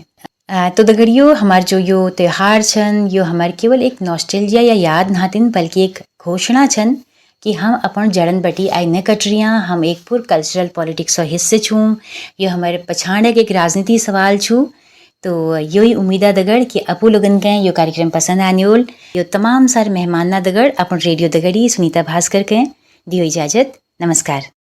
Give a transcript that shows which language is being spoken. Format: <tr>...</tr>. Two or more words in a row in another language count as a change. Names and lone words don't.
<kfy>तो दगड़ियो हमार जो यो त्योहार छन यो हमारे केवल एक नॉस्टैल्जिया या याद नातिन बल्कि एक घोषणा छन कि हम अपन जड़न बटी आई न कटरियाँ हम एक पूर</kfy> <en>cultural politics</en> <kfy>हिस्से छूँ यो हमारे पछाड़े के एक राजनीति सवाल छू। तो यो ही उम्मीदा दगड़ कि अपू लोगन के यो कार्यक्रम पसंद आनियोल यो तमाम सारे मेहमान ना दगड़ अपन रेडियो दगड़ी सुनीता भास्कर के दियो इजाजत नमस्कार।</kfy>